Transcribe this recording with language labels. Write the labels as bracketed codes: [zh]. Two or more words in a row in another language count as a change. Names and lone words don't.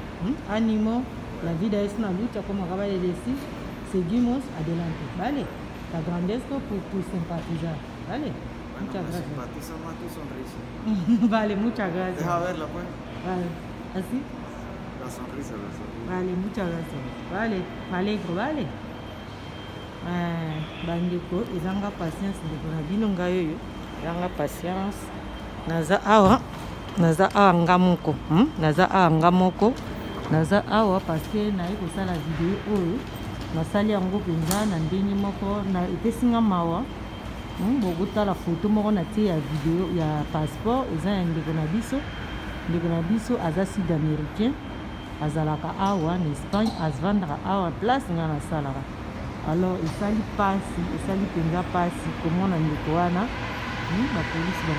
[es] Ánimo, la vida es una lucha, como acaba de decir, seguimos adelante, ¿vale? Te agradezco por tu simpatizar, ¿vale? Bueno, muchas gracias. Simpatiza más tu sonrisa. Vale, muchas gracias. Deja verla, pues. Vale, ¿así? La sonrisa. Vale, muchas gracias. Vale, me alegro, vale. [ln] Bandeko, ezanga patience ndeko na bino ngai oyo. Ezanga patience. Naza awa nga moko. Naza awa nga moko. Naza awa [fr] parce que [ln] naye kosala video oyo nasali yango mpenza na ndenge moko na epesinga mawa bokotala foto moko na tie ya video ya passeport eza ya ndeko na biso aza [fr] sud américain [ln] azalaka awa na Espagne azvandaka awa place nga nasalaka alors esali mpenza pasi komona ndeko wana bapolisi bango